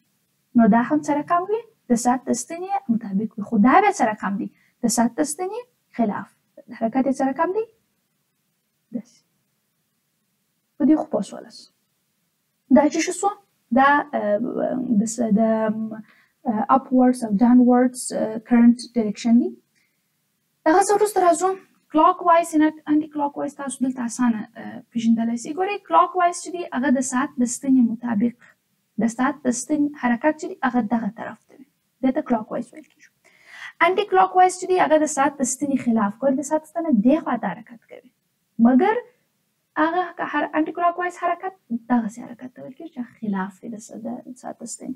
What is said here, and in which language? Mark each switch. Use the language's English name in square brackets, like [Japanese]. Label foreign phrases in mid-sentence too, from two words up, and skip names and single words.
[Pashto] نو دا هم څه رقم وي؟ د ساعت د ستنې مطابق وي. خو دا بیا څه رقم دی؟ د ساعت د ستنې خلاف. حرکت یې څه رقم دی؟ داسې. په دې خو پوه شولاست. دا چې څه سو؟ دا د upwards او [English] downwards current direction [Pashto] دی. دغه څه وروسته راځو کلاک وایز نه انټي کلاک وایز. تاسو دلته اسانه پېژندلی سئ. ګورئ کلاک وایز چې دی هغه د ساعت د ستنې مطابق، د ساعت د ستنې حرکت چې دی هغه دغه طرف ته وي، دې ته کلاک وایز ویل کېږي. انټي کلاک وایز چې دی هغه د ساعت د ستنې خلاف، ګورئ د ساعت ستنه دې خواته حرکت کوي، مګر هغه انټي کلاک وایز حرکت دغسې حرکت ته ویل کېږي چې خلاف دی د ساعت د ستنې.